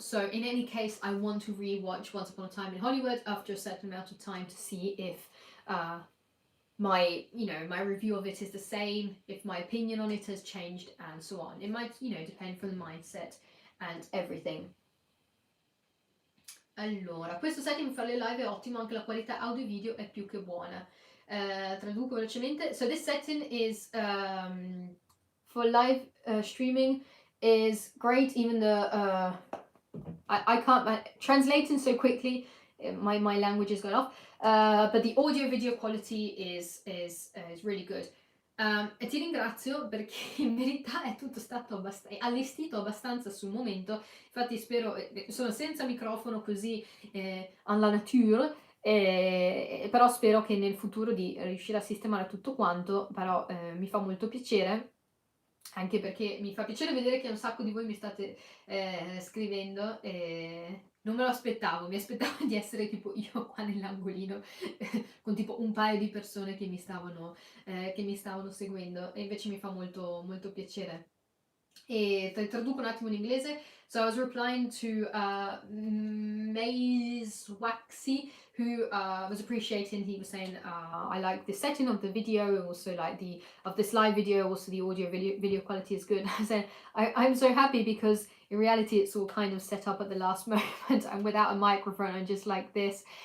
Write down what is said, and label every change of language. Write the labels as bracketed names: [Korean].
[English] So in any case, I want to rewatch Once Upon a Time in Hollywood after a certain amount of time to see if my review of it is the same, if my opinion on it has changed, and so on. It might, depend from the mindset and everything. [Italian] Allora, questo setting per le live è ottimo, anche la qualità audio e video è più che buona. Traduco velocemente. [English] So this setting is for live streaming is great. Even the I can't translating so quickly. My language has gone off. But the audio video quality is really good. [Italian] E ti ringrazio perché in verità è tutto stato allestito abbastanza sul momento. Infatti spero, sono senza microfono così alla nature, però spero che nel futuro di riuscire a sistemare tutto quanto, però mi fa molto piacere. Anche perché mi fa piacere vedere che un sacco di voi mi state scrivendo e non me lo aspettavo, mi aspettavo di essere tipo io qua nell'angolino con tipo un paio di persone che mi stavano seguendo, e invece mi fa molto, molto piacere. E traduco un attimo in inglese. [English] So I was replying to Maze Waxy, who was appreciating. He was saying, I like the setting of the video, also like of this live video, also the audio video quality is good. I said, I'm so happy because in reality it's all kind of set up at the last moment and without a microphone and just like this.